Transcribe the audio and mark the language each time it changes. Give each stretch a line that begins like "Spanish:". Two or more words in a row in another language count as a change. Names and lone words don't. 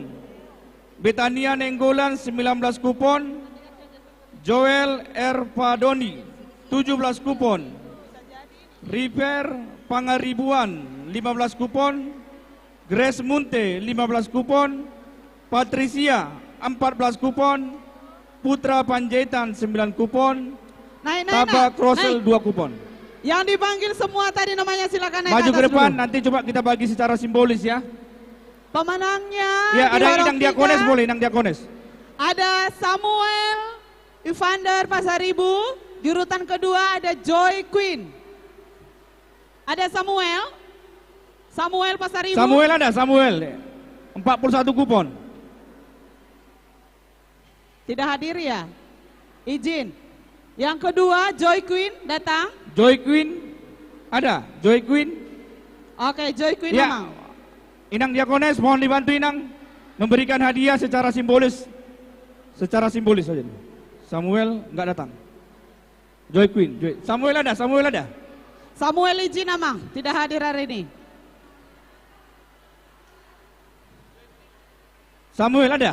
Indonesian: Betania Nenggolan 19 kupon. Joel R. Padoni 17 kupon. River Pangaribuan 15 kupon. Grace Munte 15 kupon. Patricia 14 kupon. Putra Panjaitan 9 kupon. Taba Krosel 2 kupon. Yang dipanggil semua tadi namanya silakan naik Maju atas ke depan, dulu. nanti coba kita bagi secara simbolis ya. Pemenangnya Ya, di ada Horong Inang Diakones 3, boleh, Inang Diakones. Ada Samuel Evander Pasaribu. Jurutan kedua ada Joy Queen. Ada Samuel Pasaribu. Samuel ada, Samuel 41 kupon. Tidak hadir ya? Izin. Yang kedua, Joy Queen datang. Joy Queen ada, Joy Queen. Oke, Joy Queen Ya. Amang. Inang Diakones mohon dibantu Inang memberikan hadiah secara simbolis. Secara simbolis saja. Samuel enggak datang. Joy Queen, Samuel ada, Samuel ada. Samuel izin Amang, tidak hadir hari ini. Samuel ada.